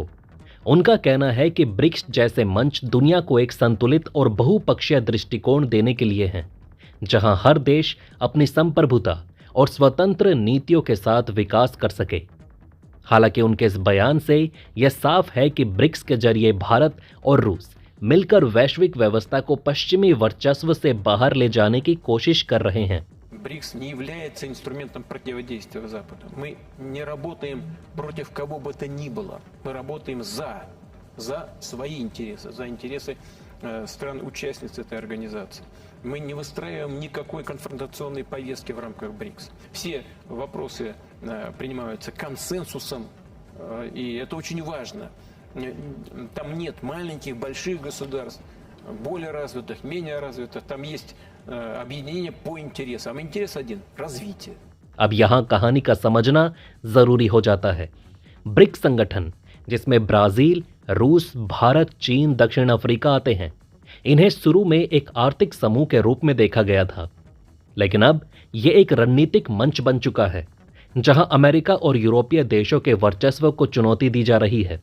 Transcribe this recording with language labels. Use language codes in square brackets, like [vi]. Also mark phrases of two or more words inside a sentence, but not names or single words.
[hi] उनका कहना है कि ब्रिक्स जैसे मंच दुनिया को एक संतुलित और बहुपक्षीय दृष्टिकोण देने के लिए हैं, जहां हर देश अपनी संप्रभुता और स्वतंत्र नीतियों के साथ विकास कर सके। हालांकि उनके इस बयान से यह साफ है कि ब्रिक्स के जरिए भारत और रूस मिलकर वैश्विक व्यवस्था को पश्चिमी वर्चस्व से बाहर ले जाने की कोशिश कर रहे हैं। [ru] БРИКС не является инструментом противодействия Западу. Мы не работаем против кого бы то ни было. Мы работаем за свои интересы, за интересы стран-участниц этой организации. Мы не выстраиваем никакой конфронтационной повестки в рамках БРИКС. Все вопросы принимаются консенсусом, и это очень важно. Там нет маленьких, больших государств, более развитых, менее развитых. Там есть объединение по интересам. Интерес один – развитие. [hi] अब यहाँ कहानी का समझना जरूरी हो जाता है। ब्रिक्स संगठन, जिसमें ब्राजील, रूस, भारत, चीन, दक्षिण अफ्रीका आते हैं, इन्हें शुरू में एक आर्थिक समूह के रूप में देखा गया था, लेकिन अब ये एक रणनीतिक मंच बन चुका है जहां अमेरिका और यूरोपीय देशों के वर्चस्व को चुनौती दी जा रही है।